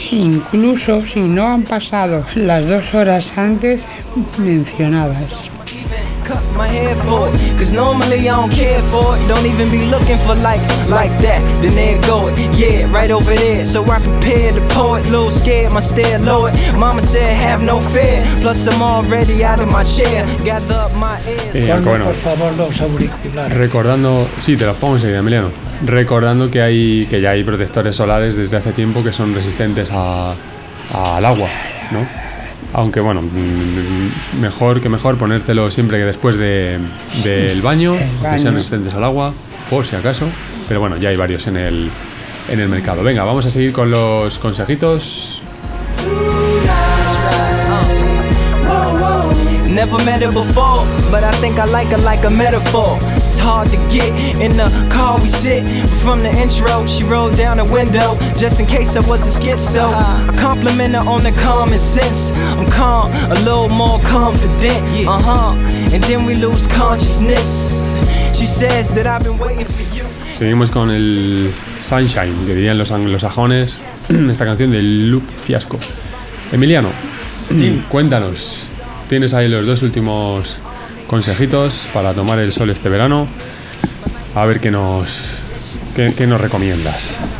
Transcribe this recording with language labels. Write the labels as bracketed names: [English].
[Spanish] Incluso si no han pasado las 2 horas antes mencionadas. [English] my hair for it, cause normally I don't care for it, don't even be looking for like that, then there go it, yeah, right over there, so I prepare to pour it, little scared, my stare lowered, mama said have no fear, plus I'm already out of my chair, gather up my ear. [Spanish] Bueno, por favor, los auriculares. Recordando, sí, te los pongo enseguida, Emiliano, recordando que hay, que ya hay protectores solares desde hace tiempo que son resistentes al agua, ¿no? Aunque bueno, mejor ponértelo siempre que después del baño, que sean resistentes al agua, por si acaso. Pero bueno, ya hay varios en el mercado. Venga, vamos a seguir con los consejitos. [English] Never met her before, but I think I like her like a metaphor. It's hard to get in the car we sit. From the intro, she rolled down a window just in case I was a schizo. I compliment her on the common sense. I'm calm, a little more confident. And then we lose consciousness. She says that I've been waiting for you. [Spanish] Seguimos con el Sunshine, que dirían los anglosajones. Esta canción del Loop Fiasco. Emiliano, cuéntanos. Tienes ahí los dos últimos consejitos para tomar el sol este verano. A ver qué nos recomiendas.